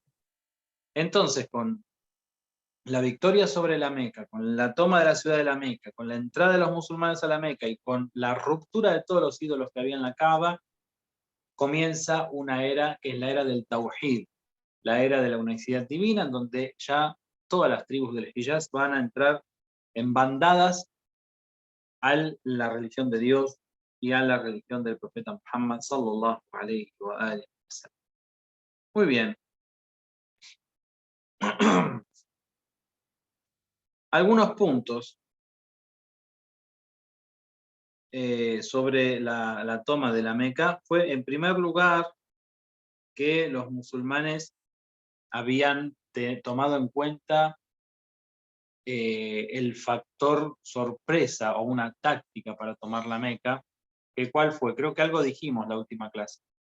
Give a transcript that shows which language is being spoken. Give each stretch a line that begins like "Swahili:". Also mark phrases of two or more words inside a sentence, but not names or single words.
Spanish: Entonces, con la victoria sobre la Meca, con la toma de la ciudad de la Meca, con la entrada de los musulmanes a la Meca y con la ruptura de todos los ídolos que había en la Kaaba, comienza una era que es la era del Tawhid, la era de la unicidad divina, en donde ya todas las tribus del Hijaz van a entrar en bandadas a la religión de Dios y a la religión del profeta Muhammad
Arabic: صلى الله عليه وسلم.
Spanish: Muy bien. Algunos puntos sobre la toma de la Meca fue, en primer lugar, que los musulmanes habían tomado en cuenta el factor sorpresa o una táctica para tomar la Meca, que cuál fue, creo que algo dijimos la última clase.